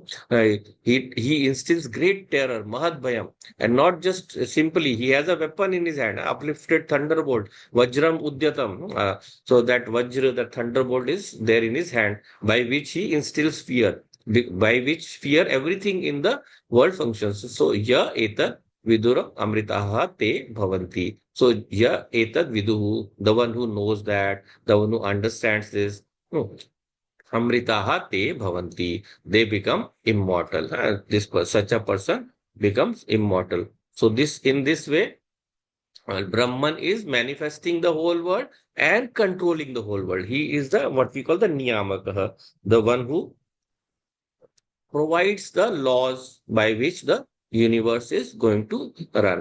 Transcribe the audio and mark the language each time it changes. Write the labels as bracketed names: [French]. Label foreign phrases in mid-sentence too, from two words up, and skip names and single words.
[English] He instills great terror, Mahadbhayam. And not just simply, he has a weapon in his hand, uplifted thunderbolt, [Sanskrit] वज्रम् उद्यतम्. [English] So that Vajra, that thunderbolt is there in his hand, by which he instills fear, by which fear everything in the world functions. So, [Sanskrit] य एतत् विदुः अमृताः ते भवन्ति. So, य एतत् विदुः, [English] the one who knows that, the one who understands this. [Sanskrit] अमृताः ते भवन्ति. [English] They become immortal. Such a person becomes immortal. So this in this way, Brahman is manifesting the whole world and controlling the whole world. He is the what we call the Niyamakaha, the one who provides the laws by which the universe is going to run.